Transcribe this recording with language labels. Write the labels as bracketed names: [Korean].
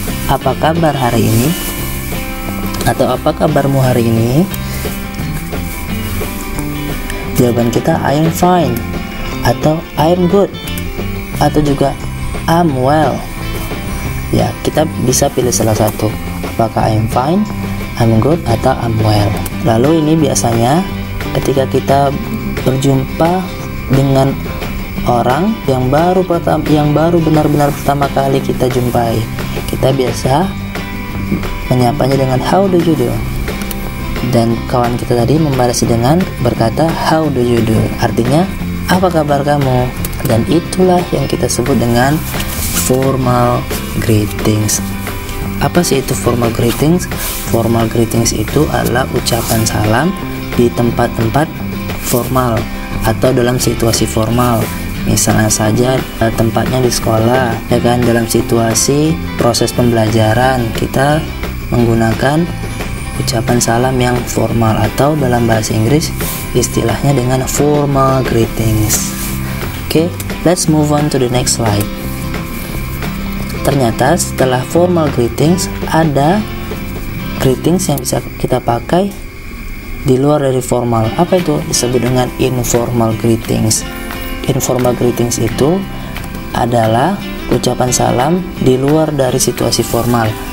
[Indonesian] Apa kabar hari ini? Atau apa kabarmu hari ini? Jawaban kita [English] I'm fine, [Indonesian] atau [English] I'm good, [Indonesian] atau juga [English] I'm well. [Indonesian] Ya, kita bisa pilih salah satu. Apakah [English] I'm fine, I'm good, [Indonesian] atau [English] I'm well. [Indonesian] Lalu ini biasanya ketika kita berjumpa dengan orang yang baru benar-benar pertama kali kita jumpai, kita biasa menyapanya dengan [English] how do you do, [Indonesian] dan kawan kita tadi membalas dengan berkata how do you do, artinya apa kabar kamu. Dan itulah yang kita sebut dengan formal greetings. Apa sih itu formal greetings? Formal greetings itu adalah ucapan salam di tempat-tempat formal atau dalam situasi formal. Misalnya saja tempatnya di sekolah, ya kan, dalam situasi proses pembelajaran kita menggunakan ucapan salam yang formal, atau dalam bahasa Inggris istilahnya dengan formal greetings. [English] Oke, let's move on to the next slide. [Indonesian] Ternyata setelah formal greetings ada greetings yang bisa kita pakai di luar dari formal. Apa itu? Disebut dengan informal greetings. Informal greetings itu adalah ucapan salam di luar dari situasi formal.